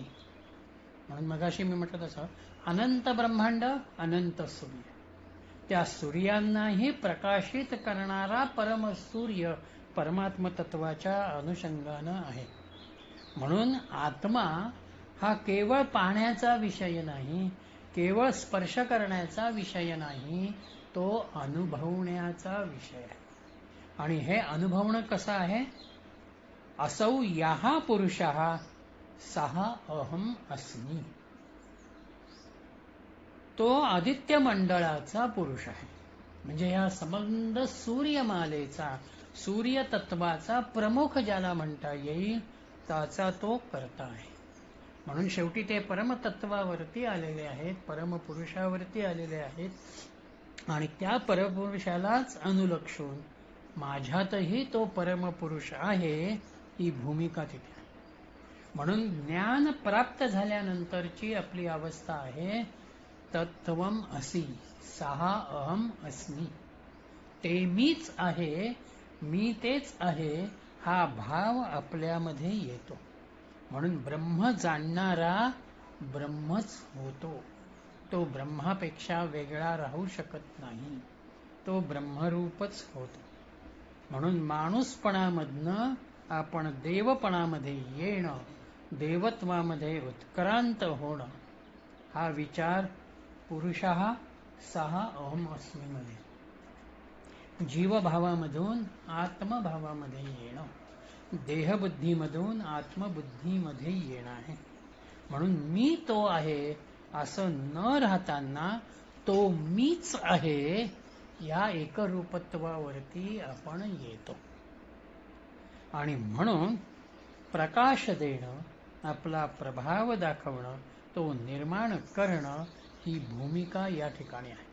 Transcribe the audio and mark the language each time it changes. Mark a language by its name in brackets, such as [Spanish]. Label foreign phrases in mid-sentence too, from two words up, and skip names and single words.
[Marathi] म्हणून मगाशी मी म्हटलं तसं अनंत ब्रह्मांड, अनंत सूर्य, त्या सूर्यांनाही प्रकाशित करणारा परमसूर्य परमात्म तत्वाच्या अनुषंगानं आहे. म्हणून आत्मा हा केवळ पाहण्याचा विषय नाही, केवळ स्पर्श करण्याचा विषय नाही, तो अनुभवण्याचा विषय आहे. आणि हे अनुभवणं कसं आहे? [Sanskrit] असौ याहा पुरुषः सहा अहम अस्मी. [Marathi] तो आदित्य मंडळाचा पुरुष आहे. म्हणजे या संबंध सूर्यमालेचा, सूर्य तत्वाचा प्रमुख ज्याला म्हणता येईल, त्याचा तो करता आहे. म्हणून शेवटी ते परमतत्वावरती आलेले आहेत, परमपुरुषावरती आलेले आहेत. आणि त्या परमपुरुषालाच अनुलक्षून माझ्यातही तो परमपुरुष आहे, ही भूमिका तिथे आहे. म्हणून ज्ञान प्राप्त झाल्यानंतरची आपली अवस्था आहे [Sanskrit] तत्त्वम असि सहा अहम अस्मी. [Marathi] ते मीच आहे, मी तेच आहे, हा भाव आपल्यामध्ये येतो. म्हणून ब्रह्म जाणणारा ब्रह्मच होतो. तो ब्रह्मापेक्षा वेगळा राहू शकत नाही, तो ब्रह्मरूपच होतो. म्हणून माणूसपणामधनं आपण देवपणामध्ये येणं, देवत्वामध्ये उत्क्रांत होणं, हा विचार [Sanskrit] पुरुषः सहा अहम अस्मी [Marathi] मध्ये, जीवभावामधून आत्मभावामध्ये येणं, देहबुद्धीमधून आत्मबुद्धीमध्ये येणं आहे. म्हणून मी तो आहे असं न राहताना तो मीच आहे या एकरूपत्वावरती आपण येतो. आणि म्हणून प्रकाश देणं, आपला प्रभाव दाखवणं, तो निर्माण करणं, ही भूमिका या ठिकाणी आहे.